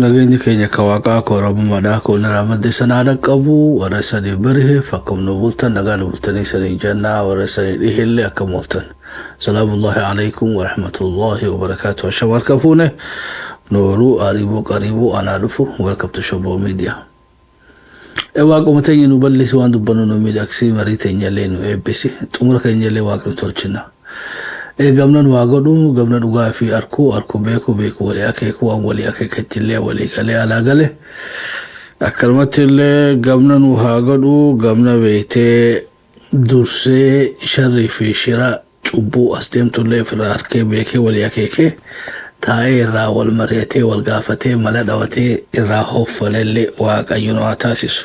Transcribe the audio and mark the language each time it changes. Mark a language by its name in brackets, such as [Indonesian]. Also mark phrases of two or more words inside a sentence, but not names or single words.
[Oromo] nageenya keenya kawaaqa koorabummaadhaa koona raamadde sanaa dhaqqabu warra sanii bariheef akkam nu bultan nagaa nu bultanii sanii jannaa warra sanii dhiheellee akkam ooltan. [Arabic] سلام الله عليكم ورحمة الله وبركاته. [Oromo] Asham harka fuune nooruu ariiboo qariiboo anaa dhufu [English] welcome to [Oromo] Shoboo Media. Waaquma teenya nu bal'isi waan dubbannu nu miidhagsii marii teenyallee nu eebbisi xumura keenyallee waaqni tolchina. Gamnan waa godhu gamna dhugaa fi arkuu beeku walii akeeku waan walii akeekattillee walii galee alaa gale akkanumatti illee gamnan waa godhu gamna beeytee dursee sharrii fi shira cubbuu as deemtullee ofirraa harkee beekee walii akeekee taa'ee irraa wal mari'atee wal gaafatee mala dhawatee irraa hoofalellee waaqayyo nu haa taasisu.